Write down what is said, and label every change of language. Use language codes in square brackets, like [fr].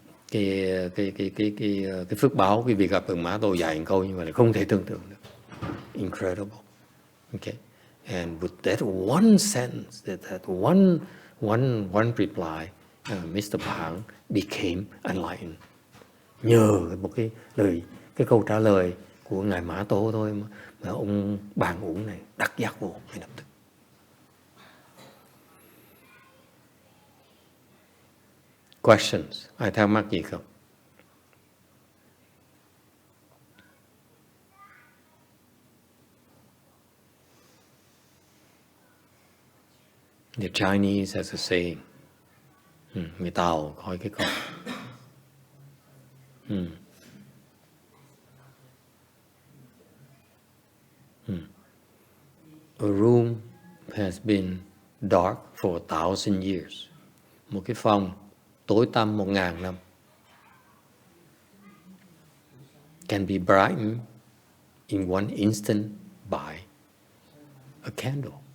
[vi] Cái phước báo cái việc gặp được Mã Tổ dạy một câu như vậy là không thể tưởng tượng được. [en] Incredible. Okay. And with that one sentence, that one reply, Mr. Pang became enlightened. [vi] Nhờ một cái câu trả lời của ngài Mã Tổ thôi mà ông bàn uổng này đắc giác vô ngay lập tức. [en] Questions? [vi] Ai thắc mắc gì không? [en] The Chinese has a saying. [vi] Người Tàu hỏi cái câu. [en] A room has been dark for 1,000 years. [vi] Một cái phòng tối tăm 1.000 năm. [en] Can be brightened in one instant by a candle.